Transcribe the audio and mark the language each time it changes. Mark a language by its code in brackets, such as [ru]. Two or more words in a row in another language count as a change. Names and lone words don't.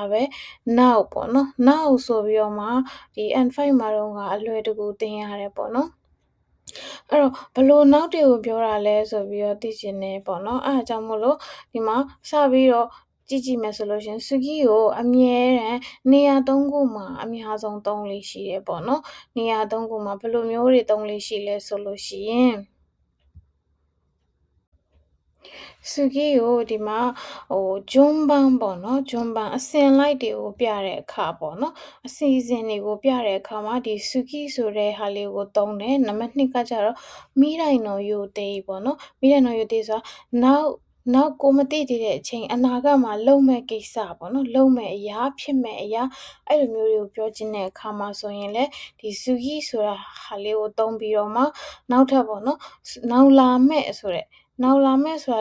[my] ပဲနောက်ပေါ့နော်နောက်ဆိုပြီးတော့မှဒီ N5 မှာတော့အလွယ်တကူသင်ရတယ်ပေါ့နော်အဲ့တော့ဘလို့နောက်တွေကိုပြောတာလဲဆိုပြီးတော့သိချင်တယ်ပေါ့နော်အဲ့ဒါကြောင့်မို့လို့ဒီမှာစပြီးတော့ကြည့်မယ်ဆိုလို့ရှင်sugiကိုအမြဲတမ်းနေရာ၃ခုမှာအများဆုံးသုံးလေးရှိတယ်ပေါ့နော်နေရာ၃ခုမှာဘယ်လိုမျိုးတွေသုံးလေးရှိလဲဆိုလို့ရှိရင် sugi ကိုဒီမှာ順番ပေါ့နော်順番အစဉ်လိုက်တွေကိုပြတဲ့အခါပေါ့နော်အစီအစဉ်တွေကိုပြတဲ့အခါမှာဒီsugi ဆိုတဲ့ဟာလေးကိုသုံးတယ်နံပါတ်2ကကျတော့ [ja] 未来の予定 [my] ပေါ့နော် [ja] 未来の予定 [my] ဆိုတာနောက်ကိုမသိသေးတဲ့အ ချိန်အနာဂတ်မှာလုပ်မဲ့ကိစ္စပေါ့နော်လုပ်မဲ့အရာဖြစ်မဲ့အရာအဲ့လိုမျိုးတွေကိုပြောချင်တဲ့အခါမှာဆိုရင်လေဒီsugi ဆိုတာဟာလေးကိုသုံးပြီးတော့မှနောက်ထပ်ပေါ့နော်နောက်လာမဲ့ဆိုတာ